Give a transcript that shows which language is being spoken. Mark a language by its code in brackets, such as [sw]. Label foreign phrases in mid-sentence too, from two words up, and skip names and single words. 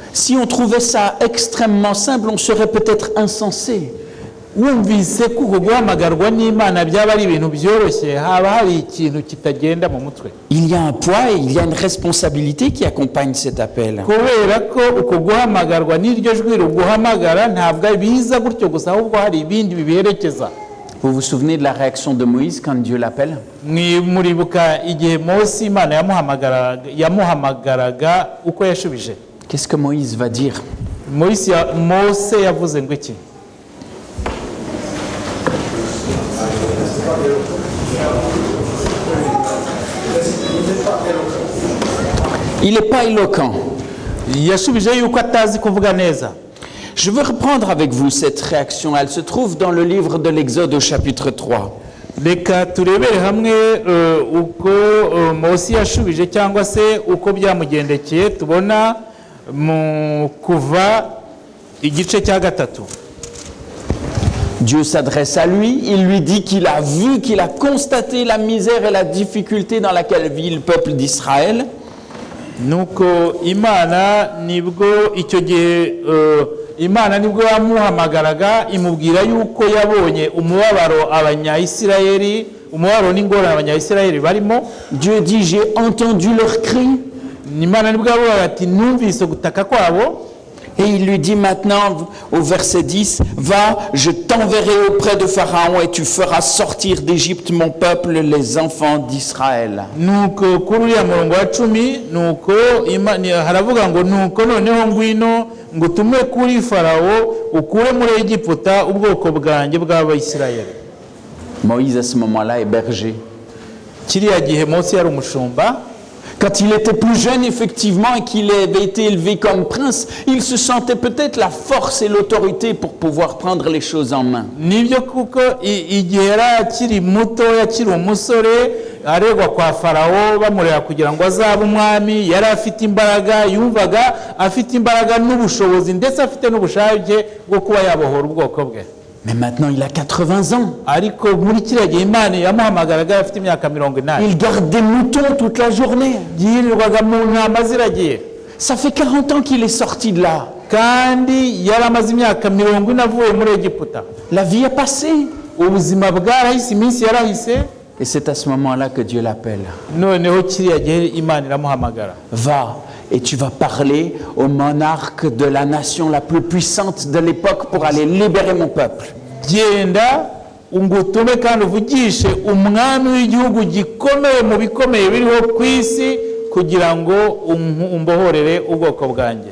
[fr] Si on trouvait ça extrêmement simple, on serait peut-être insensé. [rw] Wumvise ko guhamagarwa n'Imana byaba ari ibintu byoroshye, haba hari ikintu kitagenda mu mutwe. [fr] Il y a un poids et il y a une responsabilité qui accompagne cet appel. [rw] Kubera ko uko guhamagarwa n'iryo jwi ruguhamagara ntabwo biza gutyo gusa, ahubwo hari ibindi biberekeza. [fr] Vous vous souvenez de la réaction de Moïse quand Dieu l'appelle? [rw] Muribuka igihe Mose Imana yamuhamagaraga uko yashubije. [fr] Qu'est-ce que Moïse va dire? [rw] Mose yavuze ngo iki? [fr] Il n'est pas éloquent. [rw] Yashubije yuko atazi kuvuga neza. [fr] Je veux reprendre avec vous cette réaction. Elle se trouve dans le livre de l'Exode au chapitre 3. [rw] Reka turebere hamwe uko Mose yashubije cyangwa se uko byamugendekeye, tubona mu Kuva igice cya gatatu. [fr] Dieu s'adresse à lui, il lui dit qu'il a vu, qu'il a constaté la misère et la difficulté dans laquelle vit le peuple d'Israël. [rw] Nuko Imana nibwo icyo gihe Imana nibwo yamuhamagaraga imubwira yuko yabonye umubabaro abanyayisirayeli, umubabaro n'ingorane abanyayisirayeli barimo. [fr] Dieu dit j'ai entendu leur cri. [rw] Imana nibwo yavuga ati numvise gutaka kwabo. [fr] Et il lui dit maintenant au verset 10, va, je t'enverrai auprès de Pharaon et tu feras sortir d'Égypte mon peuple, les enfants d'Israël. [rw] Nuko kuri uriya murongo wa 10 nuko haravuga ngo nuko noneho ngwino ngutume kuri Farawo ukure muri Egiputa ubwoko bwanjye bw'Abayisirayeli. [fr] Moïse à ce moment-là est berger. [rw] Kiriya gihe Mose yari umushumba. [fr] Quand il était plus jeune, effectivement, et qu'il avait été élevé comme prince, il se sentait peut-être la force et l'autorité pour pouvoir prendre les choses en main. [rw] Nibyo kuko igihe yari akiri muto, akiri umusore, aregwa kwa Farawo bamurera kugira ngo azabe umwami, yari afite imbaraga, yumvaga afite imbaraga n'ubushobozi ndetse afite n'ubushake bwo kuba yabohora ubwoko bwe. [fr] Mais maintenant, il a 80 ans. [rw] ariko muri kiriya gihe imana yamuhamagaraga afite imyaka 80. [fr] Il garde des moutons toute la journée. [rw] yirirwaga mu ntama ziragiye, [fr] Ça fait 40 ans qu'il est sorti de là. [rw] kandi yari amaze imyaka 40 avuye muri Egiputa. [fr] La vie est passée. [rw] Ubuzima bwarahise, iminsi yarahise, [fr] Et c'est à ce moment-là que Dieu l'appelle. [rw] noneho kiriya gihe imana iramuhamagara. [fr] Va et tu vas parler au monarque de la nation la plus puissante de l'époque pour aller libérer mon peuple. [rw] Genda ungutume kandi uvugishe umwami w'igihugu gikomeye mu bikomeye biriho ku isi kugira ngo umbohorere ubwoko bwanjye.